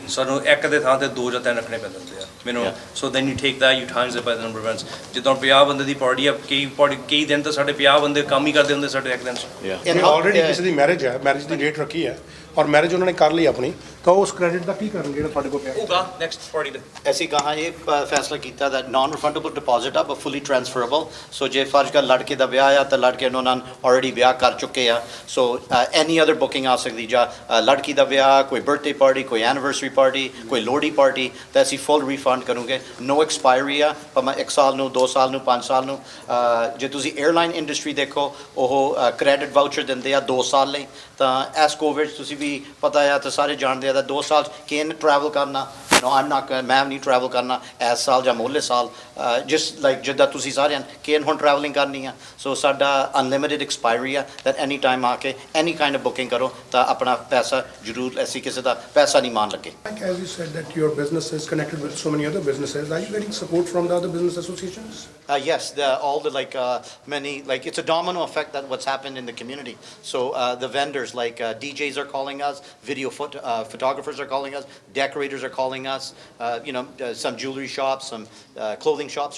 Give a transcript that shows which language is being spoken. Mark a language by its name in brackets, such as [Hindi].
[Punjabi] ਸਾਨੂੰ ਇੱਕ ਦੇ ਥਾਂ ਤੇ 2 ਜਾਂ 3 ਰੱਖਣੇ ਪੈਂਦੇ ਆ ਮੈਨੂੰ। [English] So then you take that, you times it by the number of events. [Punjabi] ਜਿੱਦਾਂ 50 ਬੰਦੇ ਦੀ ਪਾਰਟੀ ਆ, ਕਈ ਦਿਨ ਤਾਂ ਸਾਡੇ 50 ਬੰਦੇ ਕੰਮ ਹੀ ਕਰਦੇ ਹੁੰਦੇ ਸਾਡੇ ਇੱਕ ਦਿਨ 'ਚ। ਆਲਰੇਡੀ ਕਿਸੇ ਦੀ ਮੈਰਿਜ ਹੈ, ਮੈਰਿਜ ਦੀ ਡੇਟ ਰੱਖੀ ਹੈ ਔਰ ਮੈਰਿਜ ਉਹਨਾਂ ਨੇ ਕਰ ਲਈ ਆਪਣੀ, ਤਾਂ ਉਸ ਕ੍ਰੈਡਿਟ ਦਾ ਕੀ ਕਰਨਗੇ ਜਿਹੜਾ ਤੁਹਾਡੇ ਕੋਲ ਪਿਆ ਹੋਊਗਾ ਨੈਕਸਟ ਪਾਰਟੀ ਦੇ? ਅਸੀਂ ਕਹਾਂ ਇਹ ਫੈਸਲਾ ਕੀਤਾ [English] that non refundable deposit [Punjabi] ਆ [English] but fully transferable। [Punjabi] ਸੋ ਜੇ ਫਰਜ਼ ਕਰ ਲੜਕੇ ਦਾ ਵਿਆਹ ਆ ਤਾਂ ਲੜਕੇ ਨੂੰ ਉਹਨਾਂ ਆਲਰੇਡੀ ਵਿਆਹ ਕਰ ਚੁੱਕੇ ਆ, ਸੋ ਐਨੀ ਅਦਰ ਬੁਕਿੰਗ ਆ ਸਕਦੀ। ਜਾਂ ਲੜਕੀ ਦਾ ਵਿਆਹ, ਕੋਈ ਬਰਥਡੇ ਪਾਰਟੀ, ਕੋਈ ਐਨੀਵਰਸਰੀ ਪਾਰਟੀ, ਕੋਈ ਲੋਹੜੀ ਪਾਰਟੀ, ਤਾਂ ਅਸੀਂ ਫੁੱਲ ਰੀਫੰਡ ਕਰੂਗੇ। ਨੋ ਐਕਸਪਾਇਰੀ ਆ, ਭਾਵੇਂ 1 ਸਾਲ ਨੂੰ, 2 ਸਾਲ ਨੂੰ, 5 ਸਾਲ ਨੂੰ। ਜੇ ਤੁਸੀਂ 에ਅਰਲਾਈਨ ਇੰਡਸਟਰੀ ਦੇਖੋ, ਉਹ ਕ੍ਰੈਡਿਟ ਵਾਊਚਰ ਦਿੰਦੇ ਆ 2 ਸਾਲ ਲਈ। ਤਾਂ ਇਸ ਕੋਵਿਡ ਤੁਸੀਂ ਵੀ ਪਤਾ ਆ ਤਾਂ ਸਾਰੇ ਜਾਣਦੇ ਆ ਤਾਂ 2 ਸਾਲ ਕਿਨ ਟਰੈਵਲ ਕਰਨਾ, ਮੈਂ ਨਹੀਂ ਟਰੈਵਲ ਕਰਨਾ ਇਸ ਸਾਲ ਜਾਂ ਮੋਲੇ ਸਾਲ, ਜਿਸ ਲਾਈਕ ਜਿੱਦਾਂ ਤੁਸੀਂ ਸਾਰਿਆਂ ਕਿਨ ਹੁਣ ਟਰੈਵਲਿੰਗ ਕਰਨੀ ਆ। ਸੋ ਸਾਡਾ ਅਨਲਿਮਿਟਿਡ ਐਕਸਪਾਇਰੀ ਆ, ਦੈਟ ਐਨੀ ਟਾਈਮ ਆ ਕੇ ਐਨੀ ਕਾਈਂਡ ਆਫ ਬੁਕਿੰਗ ਕਰੋ ਤਾਂ ਆਪਣਾ ਪੈਸਾ ਜ਼ਰੂਰ, ਅਸੀਂ ਕਿਸੇ ਦਾ ਪੈਸਾ ਨਹੀਂ ਮਾਣ ਲੱਗੇ। [English] As you said that your business is connected with so many other businesses, are you getting support from the other business associations? Yes, all the many, it's a domino effect that what's happened in the community. So the vendors DJs are calling us, video photographers are calling us, decorators are calling us, some jewelry shops, some clothing shops.